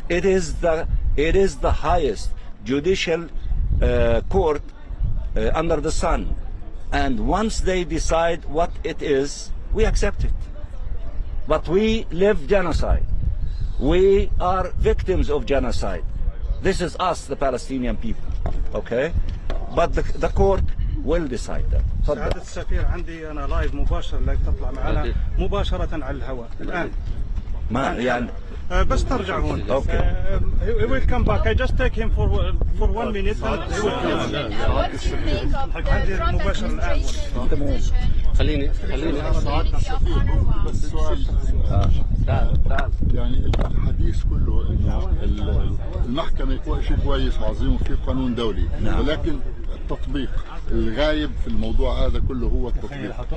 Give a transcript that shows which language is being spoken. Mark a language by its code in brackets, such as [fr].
[en] It is the highest judicial court under the sun. And once they decide what it is, we accept it. But we live genocide. We are victims of genocide. This is us, the Palestinian people. Okay? But the court will decide that. [ar] سعادة السفير عندي أنا لايف مباشر لك تطلع معنا مباشرة على الهواء الآن. ما يعني بس ترجع هون. [en] Okay. He will come back. I just take him for 1 minute and he will come back. [ar] عندي مباشر الآن. خليني بس سؤال يعني الحديث كله انه المحكمة شيء كويس وعظيم وفي قانون دولي، ولكن التطبيق الغايب في الموضوع هذا كله هو التطبيق.